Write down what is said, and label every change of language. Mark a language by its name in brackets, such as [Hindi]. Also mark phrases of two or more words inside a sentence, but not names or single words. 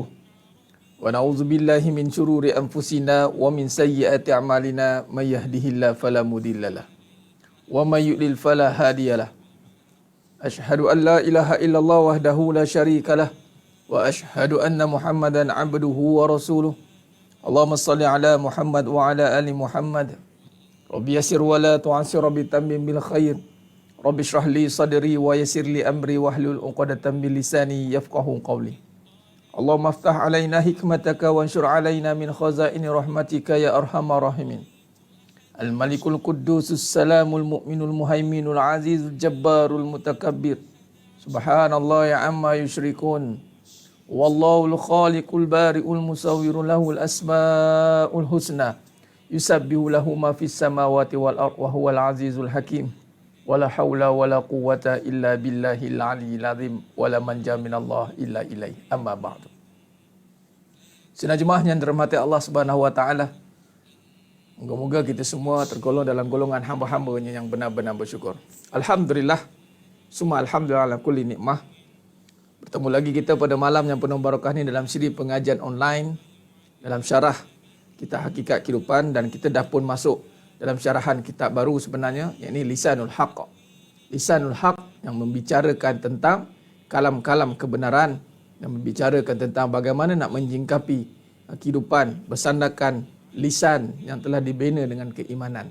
[Arabic] ونعوذ بالله من شرور أنفسنا ومن سيئات أعمالنا من يهده الله فلا مضل له ومن يضلل فلا هادي له. أشهد أن لا إله إلا الله وحده لا شريك له وأشهد أن محمدا عبده ورسوله. اللهم صل على محمد وعلى آل محمد. رب يسر ولا تعسر رب تمم بالخير. رب اشرح لي صدري ويسر لي أمري واحلل عقدة من لساني يفقهوا قولي. اللهم افتح علينا حكمتك وانشر علينا من خزائن رحمتك يا أرحم الراحمين. الملك القدوس السلام المؤمن المهيمن العزيز الجبار المتكبر. سبحان الله عما يشركون والله الخالق البارئ المصور له الأسماء الحسنى. يسبح له ما في السماوات والأرض وهو العزيز الحكيم. ولا حول ولا قوة إلا بالله العلي العظيم ولا منجى من الله إلا إليه. أما بعد. [Malay] Sidang jemaah yang dirahmati Allah [Arabic] سبحانه وتعالى. [Malay] Moga-moga kita semua tergolong dalam golongan hamba-hambanya yang benar-benar bersyukur. [Arabic] Alhamdulillah. ثم الحمد لله على كل نعمة. [Malay] Bertemu lagi kita pada malam yang penuh barakah ni dalam siri pengajian online dalam syarah kitab Hakikat Kehidupan, dan kita dah pun masuk dalam syarahan kitab baru sebenarnya, yakni Lisanul Haq. Lisanul Haq yang membicarakan tentang kalam-kalam kebenaran, yang membicarakan tentang bagaimana nak menjingkapi kehidupan bersandarkan lisan yang telah dibina dengan keimanan.